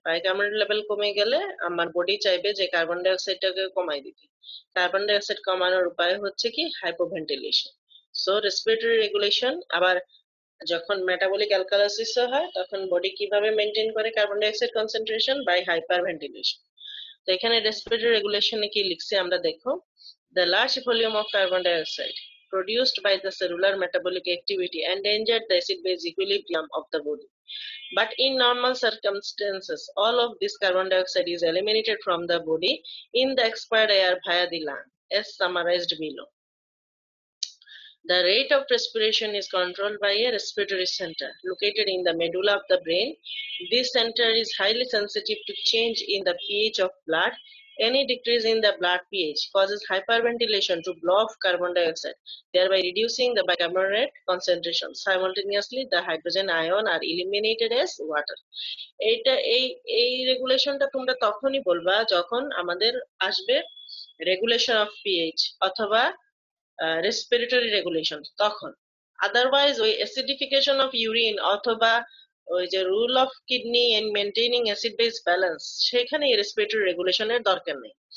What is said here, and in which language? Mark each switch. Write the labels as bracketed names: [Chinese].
[Bangla] Bicarbonate level কমে গেলে আমার বডি চাইবে যে কার্বন ডাই অক্সাইডটাকে কমাই দিতে। কার্বন ডাই অক্সাইড কমানোর উপায় হচ্ছে কি, হাইপোভেন্টিলেশন। So respiratory regulation. আবার যখন মেটাবলিক অ্যালকালাইসিস হয় তখন বডি কিভাবে মেনটেন করে carbon die oxide concentration, by hyper ventilation. তো এখানে রেসপিরেটরি রেগুলেশনে কি লিখছে আমরা দেখো, [English] the large volume of carbon dioxide produced by the cellular metabolic activity endangered the acid base equilibrium of the body. But in normal circumstances, all of this carbon dioxide is eliminated from the body in the expired air via the lung, as summarized below. The rate of respiration is controlled by a respiratory center located in the medulla of the brain. This center is highly sensitive to change in the pH of blood. Any decrease in the blood pH causes hyperventilation to blow off carbon dioxide, thereby reducing the bicarbonate concentration. Simultaneously, the hydrogen ion are eliminated as water. [Bangla] এইটা এই এই রেগুলেশনটা তোমরা তখনই বলবা যখন আমাদের আসবে regulation of pH অথবা রেসপিরেটরি রেগুলেশন, তখন। আদারওয়াইজ ওই অ্যাসিডিফিকেশন অফ ইউরিন অথবা ওই যে rule of kidney and maintaining acid base balance, সেখানে রেসপিরেটরি রেগুলেশনের দরকার নেই।